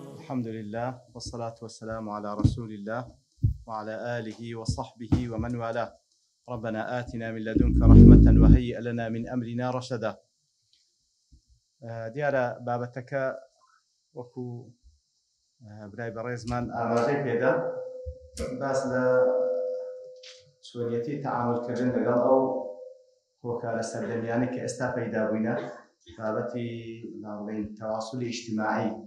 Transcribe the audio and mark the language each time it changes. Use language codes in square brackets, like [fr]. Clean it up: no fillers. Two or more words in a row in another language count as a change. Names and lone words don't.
[ar] الحمد لله والصلاة والسلام على رسول الله وعلى آله وصحبه ومن والاه. ربنا آتنا من لدنك رحمة وهيئ لنا من أمرنا رشدا. [ckb] دیارە بابەتەکە وەکو برای بەڕێزمان ئاماژەی پێدا باس لە چۆنیەتی تەعاملکردن لەگەڵ ئەو هۆکارە سەردەمیانەی کە ئێستا پەیدا بووینە بابەتی ناڵێن تەواصولی ئیجتیماعی